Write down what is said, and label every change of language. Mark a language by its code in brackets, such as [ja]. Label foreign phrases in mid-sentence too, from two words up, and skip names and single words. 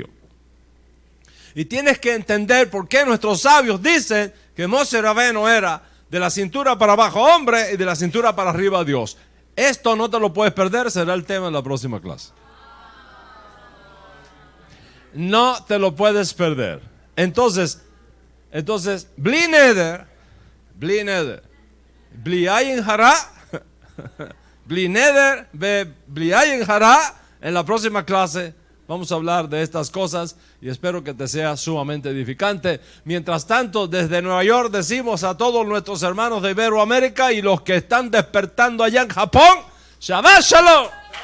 [es] Y tienes que entender por qué nuestros sabios dicen que Moshe Rabbeinu era de la cintura para abajo hombre y de la cintura para arriba Dios. Esto no te lo puedes perder, será el tema de la próxima clase. No te lo puedes perder. Entonces, [he] בלי נדר, בלי עין הרע, בלי נדר, בלי עין הרע. [es] En la próxima clase vamos a hablar de estas cosas y espero que te sea sumamente edificante. Mientras tanto, desde Nueva York decimos a todos nuestros hermanos de Iberoamérica y los que están despertando allá en Japón, [he] שבת שלום.